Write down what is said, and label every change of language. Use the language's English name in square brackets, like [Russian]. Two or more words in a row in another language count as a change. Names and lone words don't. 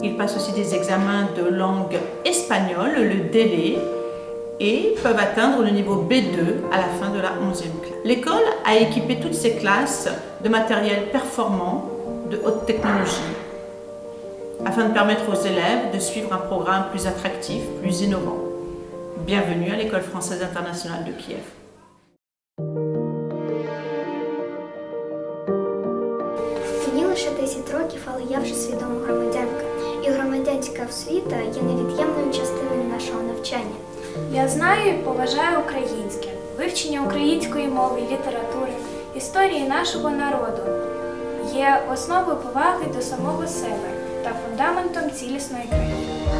[French] Ils passent aussi des examens de langue espagnole, le DELE, et peuvent atteindre le niveau B2 à la fin de la 11e classe. L'école a équipé toutes ses classes de matériel performant, de haute technologie, afin de permettre aux élèves de suivre un programme plus attractif, plus innovant. Bienvenue à l'École française internationale de Kiev. [Ukrainian] Мені лише 10 років, але я вже свідома громадянка. І громадянська освіта є невід'ємною частиною нашого навчання. Я знаю і поважаю українське, вивчення української мови і літератури, історії нашого народу є основою поваги до самого себе та фундаментом цілісної країни.